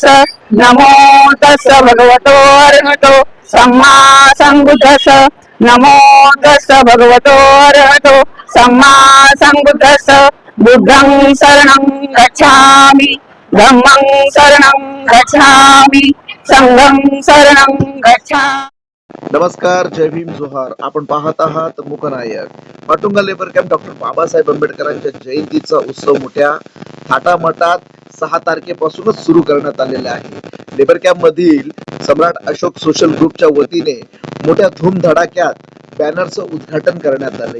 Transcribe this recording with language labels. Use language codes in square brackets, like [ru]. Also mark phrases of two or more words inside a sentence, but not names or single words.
[pi] नमो तस् भगवतो अरहतो सम्मा सम्बुद्धस्स। नमो तस् भगवतो अरहतो सम्मा सम्बुद्धस्स। बुद्धं शरणं गच्छामि, धम्मं शरणं गच्छामि, संघं शरणं गच्छामि। [mr] नमस्कार, जय भीम, जोहार. आपण पाहत आहात मूकनायक. माटुंगा लेबर कॅम्प डॉक्टर बाबासाहेब आंबेडकरांच्या जयंतीचा उत्सव मोठ्या थाटामाटात 6 तारखेपासूनच सुरू करण्यात आलेला आहे. लेबर कॅम्प मधील सम्राट अशोक सोशल ग्रुपच्या वतीने मोठ्या धूमधडाक्यात बॅनरचं उद्घाटन करण्यात आलं.